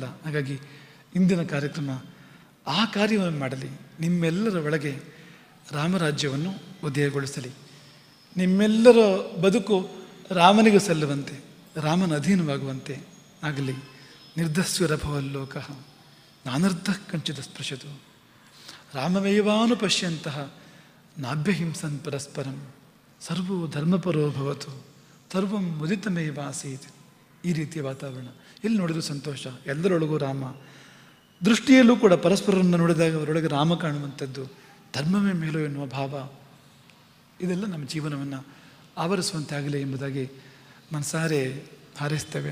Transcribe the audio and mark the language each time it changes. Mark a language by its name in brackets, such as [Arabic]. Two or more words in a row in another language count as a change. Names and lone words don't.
[Kannada] ಹಾಗಾಗಿ ಇಂದಿನ ಕಾರ್ಯಕ್ರಮ ಆ ಕಾರ್ಯವನ್ನು ಮಾಡಲಿ, ನಿಮ್ಮೆಲ್ಲರ ಒಳಗೆ ರಾಮರಾಜ್ಯವನ್ನು ಉದಯಗೊಳಿಸಲಿ, ನಿಮ್ಮೆಲ್ಲರ ಬದುಕು ರಾಮನಿಗೆ ಸಲ್ಲುವಂತೆ, ರಾಮನ ಅಧೀನವಾಗುವಂತೆ ಆಗಲಿ. [Sanskrit] ನಿರ್ಧಸ್ವರಭವಲ್ಲೋಕ ನಾನರ್ಧ ಕಂಚಿತ ಸ್ಪೃಶದು. ರಾಮಮೇವಾನುಪಶ್ಯಂತಹ ನಾಭ್ಯಹಿಂಸನ್ ಪರಸ್ಪರಂ ಸರ್ವೋ ಧರ್ಮಪರೋ ಭವತು ಸರ್ವಂ ಮುದಿತಮೇವಾಸೀತ್. [Kannada] ಈ ರೀತಿಯ ವಾತಾವರಣ ಎಲ್ಲಿ ನೋಡಿದ್ರು ಸಂತೋಷ, ಎಲ್ಲರೊಳಗೂ ರಾಮ. ದೃಷ್ಟಿಯಲ್ಲೂ ಕೂಡ ಪರಸ್ಪರರನ್ನು ನೋಡಿದಾಗ ಅವರೊಳಗೆ ರಾಮ ಕಾಣುವಂಥದ್ದು, ಧರ್ಮವೇ ಮೇಲು ಎನ್ನುವ ಭಾವ, ಇದೆಲ್ಲ ನಮ್ಮ ಜೀವನವನ್ನು ಆವರಿಸುವಂತೆ ಆಗಲಿ ಎಂಬುದಾಗಿ ಮನಸಾರೆ ಹಾರೈಸ್ತೇವೆ.